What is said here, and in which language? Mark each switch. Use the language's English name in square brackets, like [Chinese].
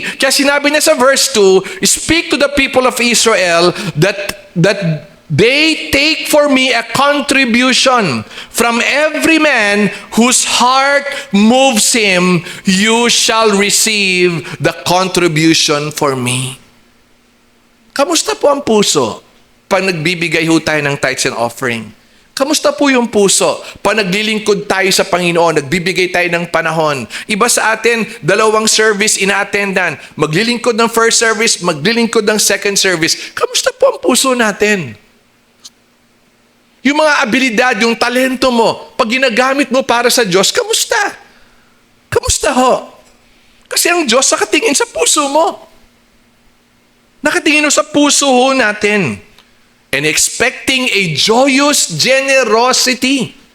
[Filipino] Kaya sinabi niya sa verse 2, [English] speak to the people of Israel that they take for me a contribution from every man whose heart moves him, you shall receive the contribution for me. [Filipino] Kamusta po ang puso pag nagbibigay ho tayo ng [English] tithes and offering? [Filipino] Kamusta po yung puso? Pag naglilingkod tayo sa Panginoon, nagbibigay tayo ng panahon. Iba sa atin, 2 service ina-attendan. Maglilingkod ng first service, maglilingkod ng second service. Kamusta po ang puso natin? Yung mga abilidad, yung talento mo, pag ginagamit mo para sa Diyos, kamusta? Kamusta ho? Kasi ang Diyos nakatingin sa puso mo. Nakatingin sa puso ho natin. [English] And expecting a joyous generosity.